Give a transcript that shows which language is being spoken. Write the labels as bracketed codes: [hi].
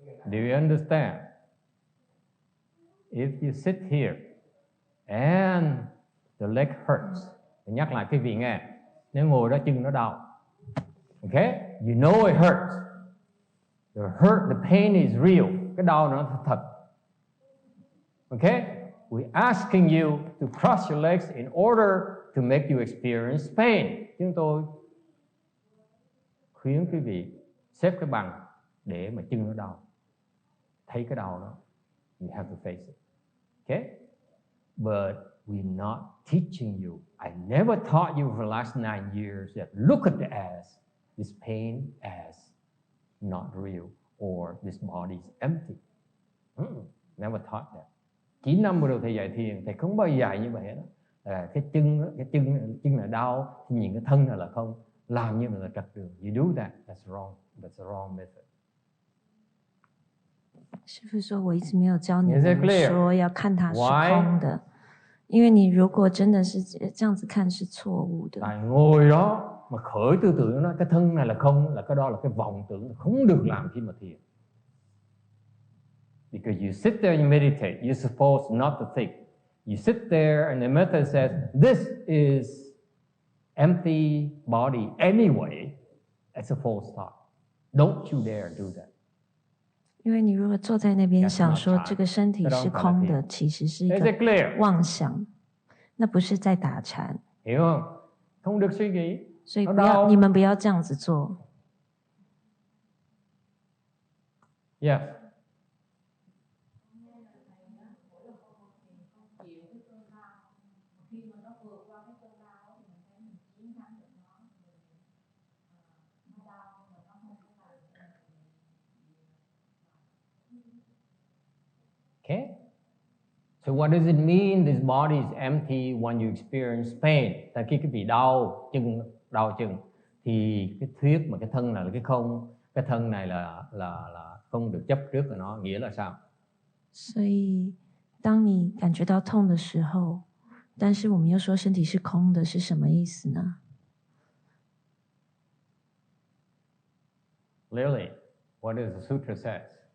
[en] Do you understand? If you sit here and the leg hurts, [vi] nhắc lại cái vị nghe, nếu ngồi đó chân nó đau, [en] okay? You know it hurts. The hurt, the pain is real. [vi] Cái đau nó thật. [en] Okay? We're asking you to cross your legs in order to make you experience pain. [vi] Chúng tôi khuyến quý vị xếp cái bằng để mà chân nó đau. Thấy cái đau đó, [en] you have to face it. Okay? But we're not teaching you. I never taught you for the last 9 years that look at this pain as not real or this body is empty. Never taught that. [vi] 9 năm vừa đầu thầy dạy thiền, thầy không bao giờ dạy như vậy đó. Cái chân là đau, thì nhìn cái thân là không. Làm như là trật đường. [en] You do that, that's wrong. That's the wrong method. [zh] 师父说，我一直没有教你们说要看它是空的，因为你如果真的是这样子看是错误的。 [vi] Tại ngồi đó mà khởi tư tưởng nó, cái thân này là không, là cái đó là cái vọng tưởng, không được làm khi mà thiền. [en] Because you sit there and you meditate, you're supposed not to think. You sit there and the method says, this is empty body anyway. It's a false thought. Don't you dare do that. [zh] 因为你如果坐在那边想说这个身体是空的，其实是一个妄想，那不是在打禅。 [vi] Hiểu không? Không được suy nghĩ. [zh] 所以你们不要这样子做。 [en] Yes. Okay. So what does it mean this body is empty when you experience pain? [vi] Tại khi cái vị đau chân thì cái thuyết mà cái thân này là cái không, cái thân này là không được chấp trước của nó, nghĩa là sao? [zh] 所以当你感觉到痛的时候，但是我们又说身体是空的，是什么意思呢？ [en] Lily, what does the sutra says?